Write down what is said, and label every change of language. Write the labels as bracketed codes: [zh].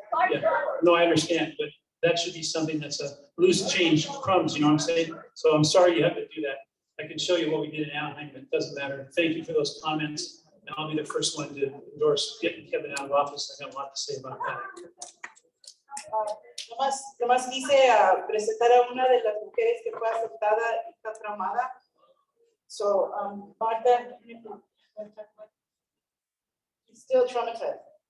[en] Yeah, no, I understand, but that should be something that's a loose change crumbs, you know what I'm saying? So I'm sorry you have to do that. I can show you what we did in Anaheim, but it doesn't matter. Thank you for those comments. And I'll be the first one to endorse getting Kevin out of office. I got a lot to say about that. [es] Nomás quise presentar a una de las mujeres que fue aceptada y está traumada. [en] So, Martha, she's still traumatized.